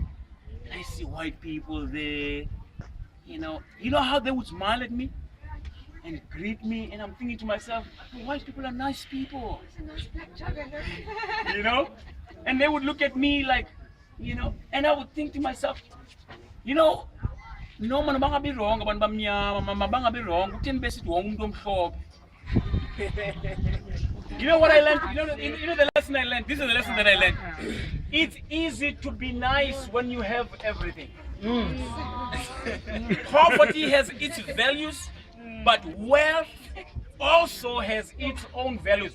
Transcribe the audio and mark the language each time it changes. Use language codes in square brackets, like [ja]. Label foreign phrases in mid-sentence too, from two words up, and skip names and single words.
[en] And I see white people there. You know how they would smile at me and greet me, and I'm thinking to myself, white people are nice people. And they would look at me like, and I would think to myself, no man banga be wrong, [nd] abantu bamnyama banga be wrong. Kutheni besithi wonke umuntu omhlophe. [en] You know what I learned? You know the lesson I learned? This is the lesson that I learned. It's easy to be nice when you have everything. Poverty has its values, but wealth also has its own values.